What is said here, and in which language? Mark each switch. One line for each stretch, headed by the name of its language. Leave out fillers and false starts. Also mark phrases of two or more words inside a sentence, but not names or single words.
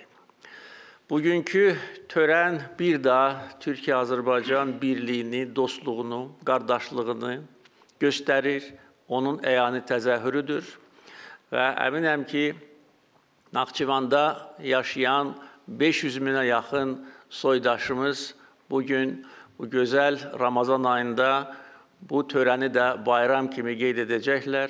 Turkish: Bugünkü tören bir daha Türkiye-Azerbaycan birliğini, dostluğunu,
Azerbaijani: qardaşlığını göstərir, onun əyani təzəhürüdür və əminəm ki, Naxçıvanda yaşayan 500 minə yaxın soydaşımız
Turkish: bugün bu güzel Ramazan ayında bu töreni de
Azerbaijani: bayram kimi qeyd edəcəklər.